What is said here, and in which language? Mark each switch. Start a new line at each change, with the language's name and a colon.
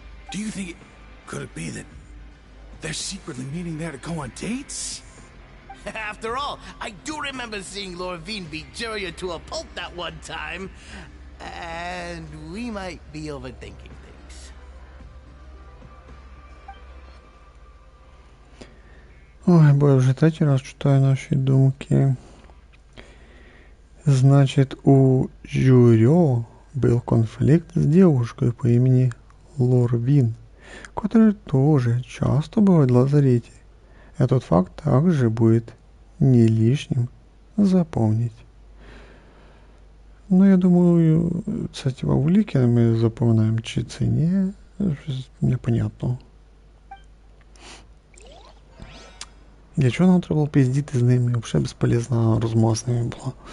English: Do you think could it be that they're secretly meeting there to go on dates? After all, I do remember seeing Lorvine beat Juria to a pulp that one time. And we might be overthinking things.
Ukrainian: Ой, бо я вже третій раз читаю наші думки.
Russian: Значит, у Жюрио был конфликт с девушкой по имени Лорвин, которая тоже часто бывает в лазарете. Этот факт также будет не лишним запомнить.
Ukrainian: Ну, я думаю, це типа в ліки ми запоминаємо, чи це ні, щось непонятно. Для чого нам треба було пиздіти з ними? Взагалі безполезна розмова з ними була.